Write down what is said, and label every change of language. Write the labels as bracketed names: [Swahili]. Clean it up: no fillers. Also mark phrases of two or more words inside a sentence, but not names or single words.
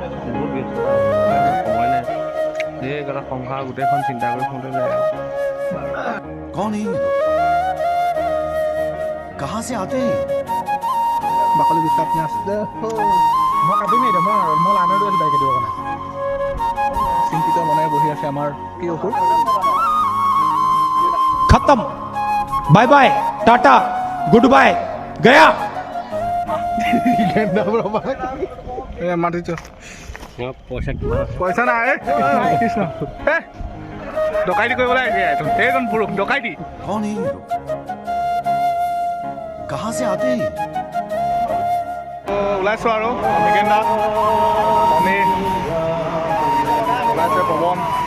[Assamese] সময় নাই। এই এটা সংসাৰ গোটেইখন চিন্তা কৰি শুওঁতে যায় আৰু। [Hindi] कौन है ये लोग? कहाँ से आते हैं? [Assamese] বাকলি বিশ্বাস নাছিলে। মই কাটিমেই এতিয়া, মই লাইনৰ লৈ আছোঁ বাইক কাটিবৰ কাৰণে। চিন্তিত মনে বহি আছে আমাৰ কি অসুৰ। [Hindi] खत्म, [English] bye bye, [Hindi] टाटा, [English] good bye, [Hindi] गया। [Assamese] মাতিছ পইচা পইচা নাই, কৃষ্ণ ডকাইতি কৰিবলৈ আহিছে এইজন পুৰুষ ডকাইতি। [Hindi] कौन है ये लोग? कहाँ से आते हैं? [Assamese] ওলাইছোঁ আৰু নিকেন দা আমি ওলাইছে পৱন।